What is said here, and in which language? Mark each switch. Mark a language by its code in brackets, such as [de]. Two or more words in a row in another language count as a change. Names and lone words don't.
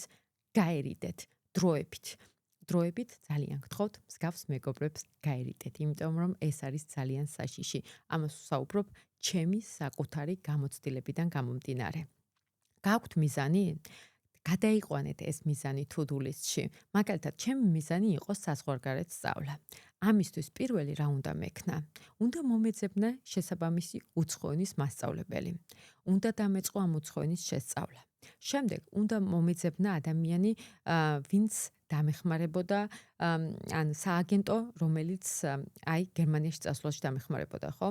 [ka] გაერიდეთ დროებით ძალიან გთხოვთ მსგავს მეგობრებს გაერიდეთ, იმიტომ რომ ეს არის ძალიან საშიში. ამას ვსაუბრობ ჩემი საკუთარი გამოცდილებიდან გამომდინარე. გაქვთ მიზანი? გადაიყვანეთ ეს მიზანი [en] to-do list- [ka] ში. მაგალითად, ჩემი მიზანი იყო საზღვარგარეთ სწავლა. ამისთვის პირველი რა უნდა მექნა? უნდა მომეძებნა შესაბამისი უცხოენის მასწავლებელი. უნდა დამეწყო ამ უცხოენის შესწავლა. შემდეგ უნდა მომეძებნა ადამიანი, ვინც დამეხმარებოდა ან სააგენტო, რომელიც გერმანიაში წასვლაში დამეხმარებოდა, ხო?